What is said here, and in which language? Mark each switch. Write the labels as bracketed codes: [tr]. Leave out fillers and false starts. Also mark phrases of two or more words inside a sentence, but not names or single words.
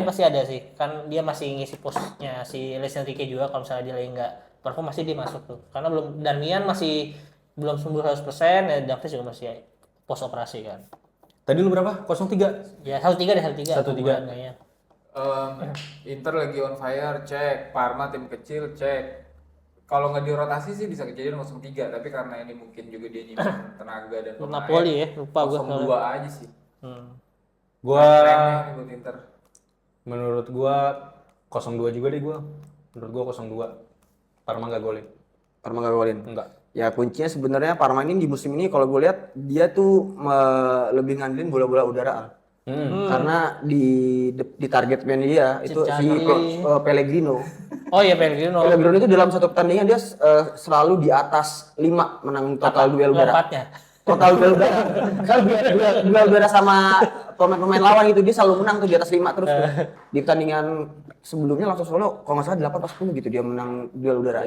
[id] pasti ada sih, kan dia masih ngisi posnya si Luis Enrique juga. Kalau misalnya dia lagi enggak perform pasti dia masuk tuh, karena belum Darmian masih belum sembuh 100%, ya Davies juga masih pos operasi kan. Tadi lu berapa? 0-3? Ya 1-3 deh, 1-3 1-3. kayaknya. Inter lagi [en] on fire, [id] cek. Parma tim kecil, cek. Kalau nggak dirotasi sih bisa kejadian 0-3, tapi karena ini mungkin juga dia nyimpan tenaga dan pemain. Napoli ya, lupa gua 0-2 aja sih. Gua Remeh nih buat Inter. menurut gua 0-2 juga deh gua. Menurut gua 0-2. Parma enggak golin. Parma nggak golin. Enggak. Ya kuncinya sebenarnya Parma ini di musim ini kalau gue lihat dia tuh lebih ngandelin bola-bola udara. Karena di [en] target man [id] dia itu si Pellegrino. Oh iya Pellegrino. Pellegrino itu dalam satu pertandingan dia selalu di atas 5 menang total duel udara. Lompatnya. Total duel udara. Kalau duel udara sama pemain-pemain lawan itu dia selalu menang tuh di atas 5 terus. Di pertandingan sebelumnya langsung Solo kalau nggak salah 8-10 gitu dia menang duel udara.